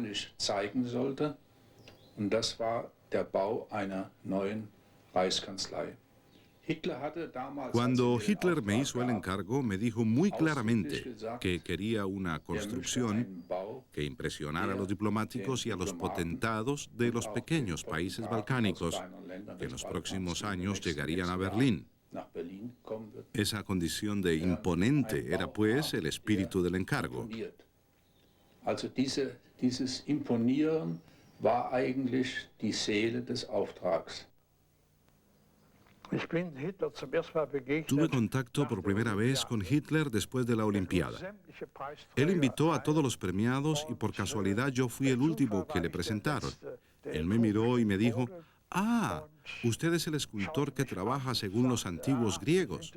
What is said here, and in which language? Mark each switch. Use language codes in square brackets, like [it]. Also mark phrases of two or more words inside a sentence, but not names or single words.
[es] Cuando Hitler me hizo el encargo, me dijo muy claramente que quería una construcción que impresionara a los diplomáticos y a los potentados de los pequeños países balcánicos, que en los próximos años llegarían a Berlín. Esa condición de imponente era, pues, el espíritu del encargo. [de] Dieses Imponieren war eigentlich die Seele des Auftrags. [es] Tuve contacto por primera vez con Hitler después de la Olimpiada. Él invitó a todos los premiados y por casualidad yo fui el último que le presentaron. Él me miró y me dijo: «Ah, usted es el escultor que trabaja según los antiguos griegos».